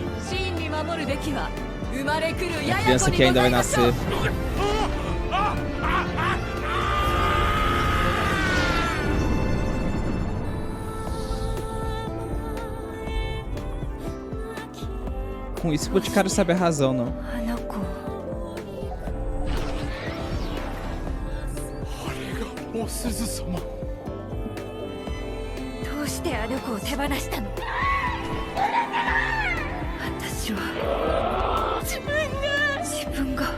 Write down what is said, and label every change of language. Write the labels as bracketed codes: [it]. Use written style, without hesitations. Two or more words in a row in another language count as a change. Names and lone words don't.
[ja] 真に守るべきは生まれ来る [pt] A [ja] やや [pt] criança [ja] 子 [pt] que [ja] に [pt] ainda [ja] ござ [pt] vai [ja] いましょう [pt] nascer. Com isso, o Boticário sabe a razão, não? [ja] あの子お鈴様。どうしてあの子を手放したの？私は自分が